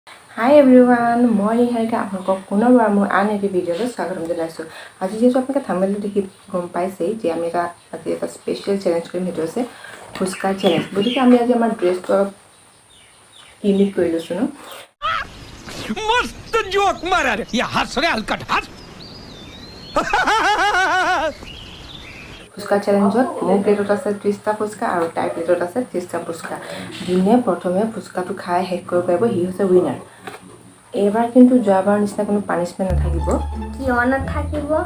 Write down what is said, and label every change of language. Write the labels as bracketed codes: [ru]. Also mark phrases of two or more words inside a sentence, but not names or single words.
[en] Hi everyone, [as] মই নিহাৰিকা আপোনালোকক পুনৰবাৰ মোৰ আন এটি ভিডিঅ'লৈ স্বাগতম জনাইছোঁ। আজি যিহেতু আপোনালোকে থাম্বনেইলটো দেখি গম পাইছেই যে আমি আজি এটা [en] special challenge [as] কৰিম, সেইটো হৈছে ফুচকা চেলেঞ্জ। গতিকে আমি আজি আমাৰ ড্ৰেছটো অলপ ইউনিক কৰি লৈছোঁ ন। [hi] मस्त जोक मारा रे या हंस रे हलकट हंस [as] ফুচকা চেলেঞ্জত মোৰ প্লেটত আছে 30টা ফুচকা আৰু তাইৰ প্লেটত আছে 30টা ফুচকা। যোনে প্ৰথমে ফুচকাটো খাই শেষ কৰিব পাৰিব সি হৈছে উইনাৰ। এইবাৰ কিন্তু যোৱাবাৰ নিচিনা কোনো পানিছমেণ্ট নাথাকিব। কিয় নাথাকিব?